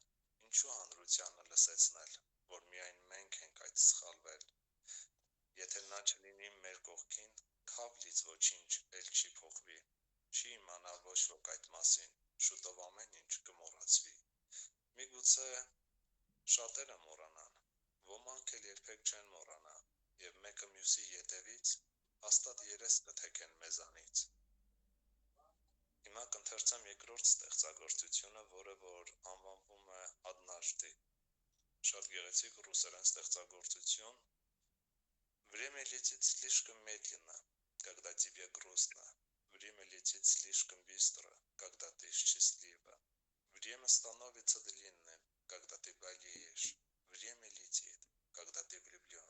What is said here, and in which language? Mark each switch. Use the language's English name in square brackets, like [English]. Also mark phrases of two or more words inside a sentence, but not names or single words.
[Armenian] ինչու հանրությանը լսեցնել, որ միայն մենք ենք այդ սխալվել, եթե նա չլինի մեր կողքին, քավլից ոչինչ էլ չի փոխվի, չի իմանա ոչ ոք այդ մասին, շուտով ամեն ինչ կմոռացվի, միգուցե շատերը մոռանան, ոմանք էլ երբեք չեն մոռանա, և մեկը մյուսի ետևից հաստատ երես կթեքեն մեզանից։ Հիմա կընթերցեմ երկրորդ ստեղծագործությունը, որը որ անվանվում է Ադնաժդի, շատ գեղեցիկ ռուսերեն стեղծագործություն, [Russian] Время летит слишком медленно, когда тебе грустно, время летит слишком быстро, когда ты счастлива, время становится длинным, когда ты болеешь, время летит, когда ты влюблен.